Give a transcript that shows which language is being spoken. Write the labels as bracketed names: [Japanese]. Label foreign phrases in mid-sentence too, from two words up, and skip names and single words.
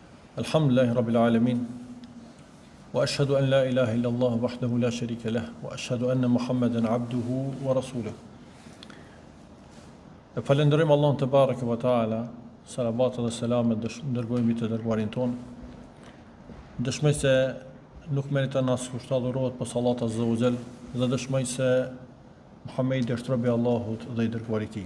[Arabic] الحمد لله رب العالمين. وأشهد أن لا إله إلا الله وحده لا شريك له وأشهد أن محمدا عبده ورسوله. [Albanian] E falenderojmë Allahun [Arabic] تبارك وتعالى, [Albanian] salavat dhe selamet dërgojmë të dërguarin ton. Dëshmoj se nuk meriton as kusht adhurohet pa sallat [Arabic] عز وجل [Albanian] dhe dëshmoj se Muhamedi është robi i Allahut dhe i dërguari i tij.